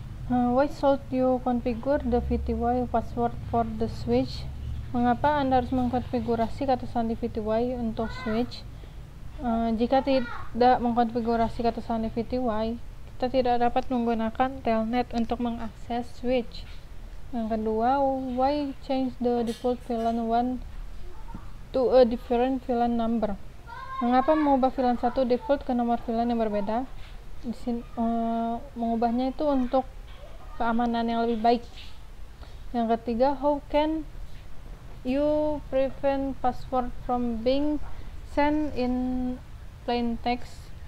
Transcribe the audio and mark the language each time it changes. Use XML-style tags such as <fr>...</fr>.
<en>Why should you configure the VTY password for the switch?</en> <id>Mengapa Anda harus mengkonfigurasi kata sandi VTY untuk switch? Jika tidak mengkonfigurasi kata sandi VTY, kita tidak dapat menggunakan telnet untuk mengakses switch. Yang kedua,</id> <en>why change the default VLAN 1 to a different VLAN number?</en> <id>Mengapa mengubah VLAN 1 default ke nomor VLAN yang berbeda? Di sini, mengubahnya itu untuk keamanan yang lebih baik. Yang ketiga,</id> <en>how can you prevent password from being sent in plain text?</en>